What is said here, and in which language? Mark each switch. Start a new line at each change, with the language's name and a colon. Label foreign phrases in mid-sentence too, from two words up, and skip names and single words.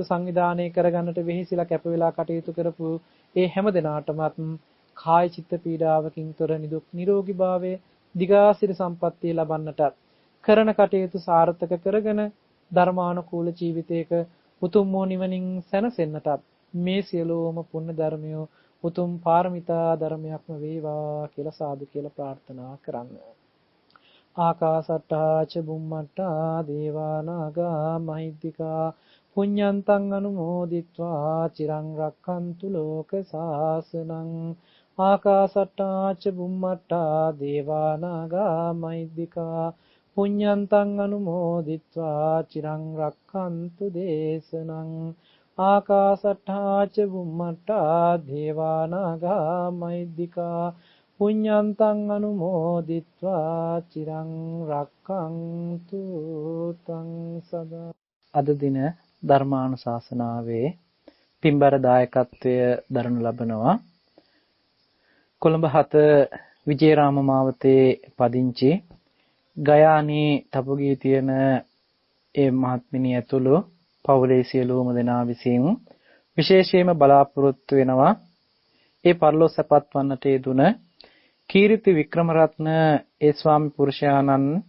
Sinhala: සංවිධානය කරගන්නට වෙහිසිලා කැප වෙලා කටයුතු කරපු ඒ හැම දෙනාටමත් කාය චිත්ත පීඩාවකින් තොර නිදුක් නිරෝගී භාවයේ දිගාසිරි සම්පන්නිය ලබන්නට කරන කටයුතු සාර්ථක කරගෙන ධර්මානුකූල ජීවිතයක උතුම් වූ නිවනින් සැනසෙන්නට මේ සියලුම පුණ්‍ය ධර්මය උතුම් පාරමිතා ධර්මයක්ම වේවා කියලා සාදු කියලා ප්‍රාර්ථනා කරන්න.
Pali: ආකාසට්ටා ච බුම්මට්ටා දේවා නාග මහිද්దికා පුඤ්ඤන්තං අනුමෝදිත්වා චිරං රක්ඛන්තු ලෝක සාසනං. ආකාසට්ටා ච බුම්මට්ටා දේවා නාග මහිද්దికා පුඤ්ඤන්තං අනුමෝදිත්වා චිරං රක්ඛන්තු දේශනං. ආකාසට්ටා ච බුම්මට්ටා දේවා නාග මහිද්దికා පුඤ්ඤන්තං අනුමෝදිත්වා චිරං රක්ඛන්තු තං සදා.
Sinhala: අද දින ධර්මානුශාසනාවේ පින්බර දායකත්වය දරනු ලබනවා කොළඹ 7 විජේරාම මාවතේ පදිංචි ගයානී තපුගේ තියෙන ඒ මහත්මිනිය ඇතුළු පවුලේ සියලුම දෙනා විසින් විශේෂයෙන්ම බලාපොරොත්තු වෙනවා ඒ පරලොව සැපත් වන්නට යෙදුන කීර්ති වික්‍රමරත්න ඒ ස්වාමි පුරුෂයාණන්